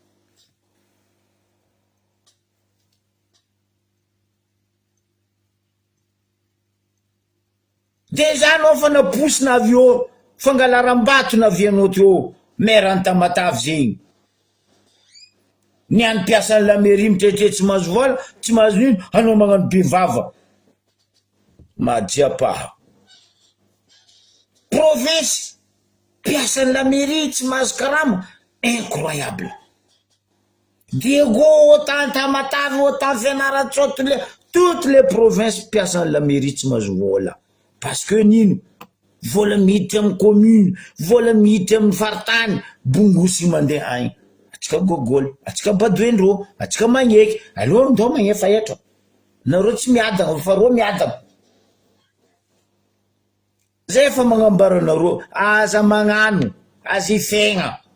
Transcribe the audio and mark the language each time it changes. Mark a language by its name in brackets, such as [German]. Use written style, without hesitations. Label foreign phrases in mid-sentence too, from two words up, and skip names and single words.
[Malagasy] Déjà anao fa naposina avy eo fangalaram-bato na avianao teo maire ny Tamatavy zegny. Ny any piasan'ny [French] la mairie [Malagasy] mitretre tsy mahazo vola, tsy mahazo ino, anao magnano bivava. Madiapaha. Province piasan'ny [French] la mairie [Malagasy] tsy mahazo karama, incroyable. Diego autant Tamatavy autant Fianarantsoa [French] toutes les provinces [Malagasy] piasan'ny la mairie tsy mahazo vola. [French] Parce que nino? [Malagasy] Vola miditra amin'ny commune, vola miditra amin'ny faritany, bongosy mandeha agny. Atsika gogol, atsika badoendrô, atsika magneky, aloha ndao magnefa etra. Nareo tsy miadagna fa rô miadagna. Zay fa magnambara anareo, aza magnano, aza ifegna.